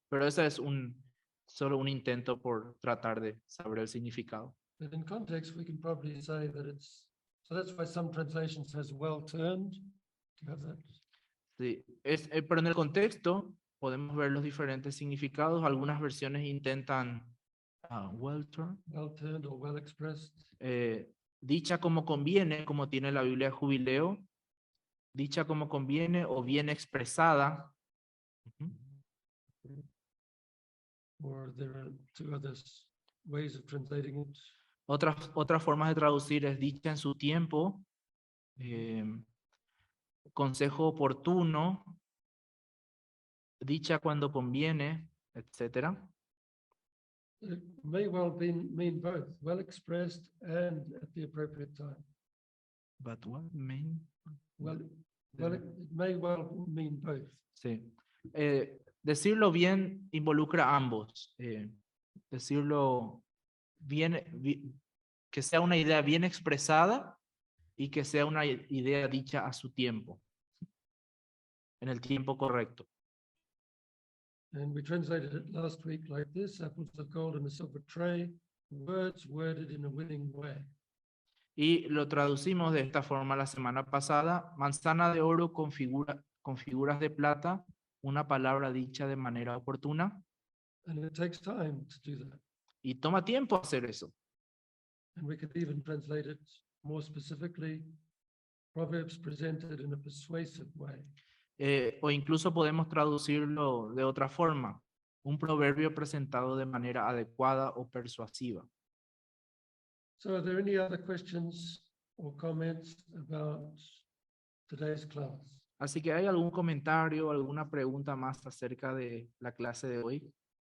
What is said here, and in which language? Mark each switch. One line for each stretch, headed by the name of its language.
Spanish: Pero ese es solo un intento por tratar de saber el significado.
English: But in context, we can probably say that it's, so that's why some translation says well turned. Do you have that?
Spanish: Sí, pero en el contexto podemos ver los diferentes significados. Algunas versiones intentan well turned,
English: Well turned or well expressed.
Spanish: dicha como conviene, como tiene la Biblia de Jubileo, dicha como conviene o bien expresada. Ujú.
English: Or there are two other ways of translating it.
Spanish: Otras formas de traducir es dicha en su tiempo, consejo oportuno, dicha cuando conviene, etcétera.
English: It may well mean both, well expressed and at the appropriate time. But what mean? Well, it may well mean both.
Spanish: Sí. Decirlo bien involucra ambos. Decirlo bien, que sea una idea bien expresada y que sea una idea dicha a su tiempo, en el tiempo correcto.
English: And we translated it last week like this: apples of gold in a silver tray, words worded in a winning way.
Spanish: Y lo traducimos de esta forma la semana pasada: manzana de oro con figuras de plata, una palabra dicha de manera oportuna.
English: And it takes time to do that.
Spanish: Y toma tiempo hacer eso.
English: And we could even translate it more specifically, Proverbs presented in a persuasive way.
Spanish: O incluso podemos traducirlo de otra forma: un proverbio presentado de manera adecuada o persuasiva.
English: So are there any other questions or comments about today's class?
Spanish: Así que ¿hay algún comentario, alguna pregunta más acerca de la clase de hoy?